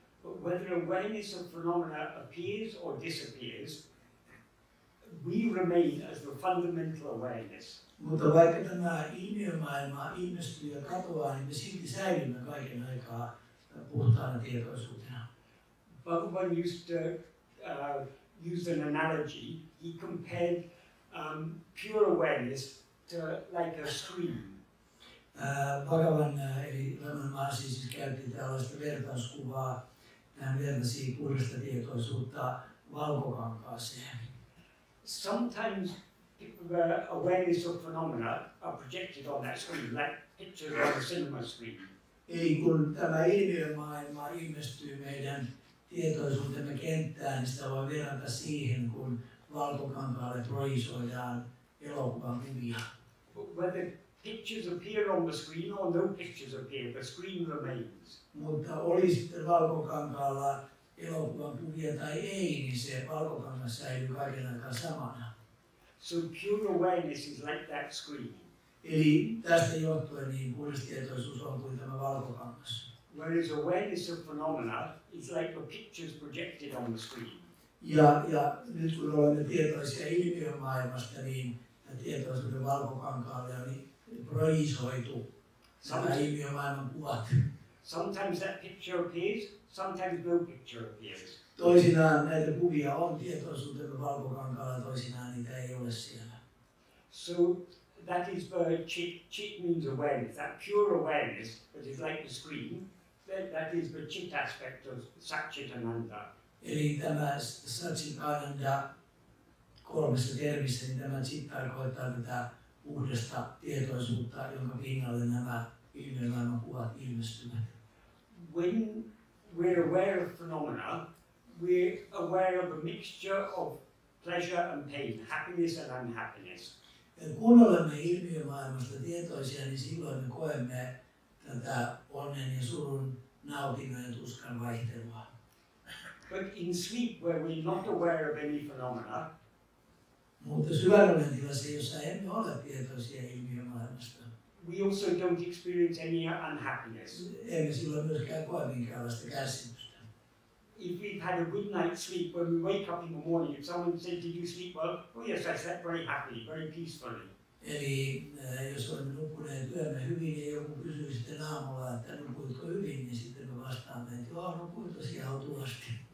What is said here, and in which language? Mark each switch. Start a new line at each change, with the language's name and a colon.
English: But whether awareness of phenomena appears or disappears, we remain as the fundamental awareness.
Finnish: Mutta vaikka tämä ilmiömaailma ilmestyy ja katoaa, niin me silti säilymme kaiken aikaa puhtaana tietoisuutena.
English: Bhagavan used to use an analogy. He compared pure awareness to like a screen.
Finnish: Bhagavan eli Nāṉ Ār siis käytti tällaista vertauskuvaa. Hän vertasi puhdasta tietoisuutta valkokankaaseen.
English: Sometimes the awareness of phenomena are projected on that screen, like pictures on a cinema screen.
Finnish: Eli kun tämä ilmiömaailma ilmestyy meidän tietoisuutemme kenttään, niin sitä voi verrata siihen, kun valkokankaalle projisoidaan elokuvan kuvia.
English: Whether pictures appear on the screen or no pictures appear, the screen remains.
Finnish: Mutta oli sitten valkokankaalla elokuvan kuvia tai ei, niin se valkokangas säilyy kaiken aikaa samana.
English: So pure awareness is like that screen.
Finnish: Eli tästä johtuen niin puhdas tietoisuus on kuin tämä valkokangas.
English: Whereas awareness of phenomena is like the pictures projected on the screen.
Finnish: Ja nyt kun olemme tietoisia ilmiömaailmasta, niin tietoisuuden valkokankaalle on projisoitu nämä ilmiömaailman kuvat.
English: Sometimes that picture appears, sometimes no picture appears.
Finnish: Toisinaan näitä kuvia on tietoisuutemme valkokankaalla, toisinaan niitä ei ole siellä.
English: So that is the chit. Chit means awareness, that pure awareness that is like the screen. That is the chit aspect of Satchitananda.
Finnish: Eli tämä Satchitananda kolmessa termissä, niin tämä chit tarkoittaa tätä puhdasta tietoisuutta, jonka pinnalle nämä ilmiömaailman kuvat ilmestyvät.
English: When we're aware of phenomena, we're aware of a mixture of pleasure and pain, happiness and unhappiness.
Finnish: Kun olemme ilmiömaailmasta tietoisia, niin silloin me koemme tätä onnen ja surun, nautinnon ja tuskan vaihtelua.
English: But in sleep, where we're not aware of any phenomena,
Finnish: mutta syvänunen tilassa, jossa emme ole tietoisia ilmiömaailmasta,
English: we also don't experience any unhappiness.
Finnish: Emme silloin myöskään koe minkäänlaista kärsimystä.
English: if we've had a good night's sleep, when we wake up in the morning, if someone said, did you sleep well? Oh yes, I slept very happily, very peacefully.
Finnish: Eli jos olemme nukkuneet yömme hyvin ja joku kysyy sitten aamulla, että nukuitko hyvin, niin sitten me vastaamme, että joo, nukuin tosiaan autuasti.